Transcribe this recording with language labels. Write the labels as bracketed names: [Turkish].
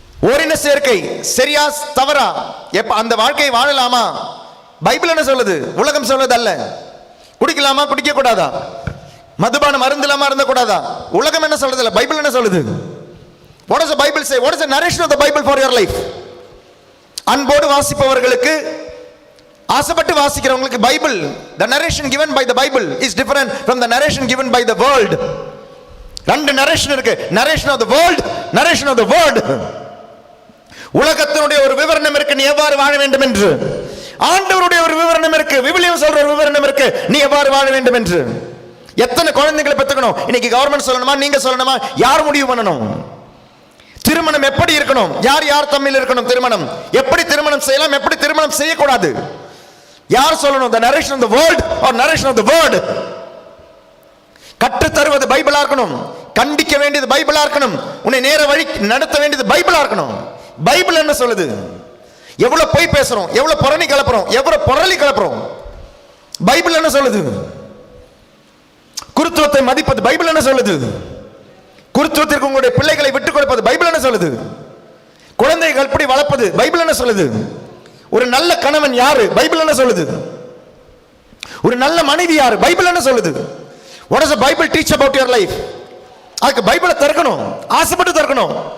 [Tamil] ஓரின சேர்க்கை சரியா தவறா, எப்ப அந்த வாழ்க்கையை வாழலாமா? பைபிள் என்ன சொல்லுது? உலகம் சொல்லுது அல்ல. குடிக்கலாமா குடிக்க கூடாதா? மதுபானம் அருந்தலாமா அருந்த கூடாதா? உலகம் என்ன சொல்லுது இல்ல, பைபிள் என்ன சொல்லுது? [English] What does the Bible say? What is the narration of the Bible for your life? [Tamil] அன்போடு வாசிப்பவர்களுக்கு, ஆசைப்பட்டு வாசிக்கிறவங்களுக்கு Bible, [English] the narration given by the Bible is different from the narration given by the world. [Tamil] ரெண்டு narration இருக்கு. [English] narration of the world, narration of the word. [Tamil] உலகத்தினுடைய ஒரு விவரணம் இருக்கு, நீ எவ்வாறு வாழ வேண்டும் என்று. ஆண்டவருடைய ஒரு விவரணம் இருக்கு, விவிலியம் சொல்ற ஒரு விவரணம் இருக்கு, நீ எவ்வாறு வாழ வேண்டும் என்று. எத்தனை குழந்தைகளை பெற்றுக்கணும்? இன்னைக்கு கவர்மெண்ட் சொல்லணுமா நீங்க சொல்லணுமா? யார் முடிவு பண்ணணும்? திருமணம் எப்படி இருக்கணும்? யார் யார் தம்மில் இருக்கணும்? திருமணம் எப்படி திருமணம் செய்யலாம், எப்படி திருமணம் செய்யக்கூடாது, யார் சொல்லணும்? [English] the narration of the world or narration of the word. [Tamil] கற்று தருவது பைபிளா இருக்கணும், கண்டிக்க வேண்டியது பைபிளா இருக்கணும், உன்னை நேர வழி நடத்த வேண்டியது பைபிளா இருக்கணும். பைபிள் என்ன சொல்லுது? எவ்வளவு பொய் பேசுறோம், எவ்வளவு புரணி கலப்புறோம், எவ்வளவு புரளி கலப்புறோம், பைபிள் என்ன சொல்லுது? குருத்துவத்தை மதிப்பது பைபிள் என்ன சொல்லுது? குருத்துவத்திற்கு உங்களுடைய பிள்ளைகளை விட்டுக் கொடுப்பது பைபிள் என்ன சொல்லுது? குழந்தைகள் எப்படி வளர்ப்பது பைபிள் என்ன சொல்லுது? ஒரு நல்ல கணவன் யாரு பைபிள் என்ன சொல்லுது? ஒரு நல்ல மனைவி யாரு பைபிள் என்ன சொல்லுது? [English] What does the Bible teach about your life? [Tamil] அதுக்கு பைபிளை திறக்கணும், ஆசைப்பட்டு திறக்கணும்.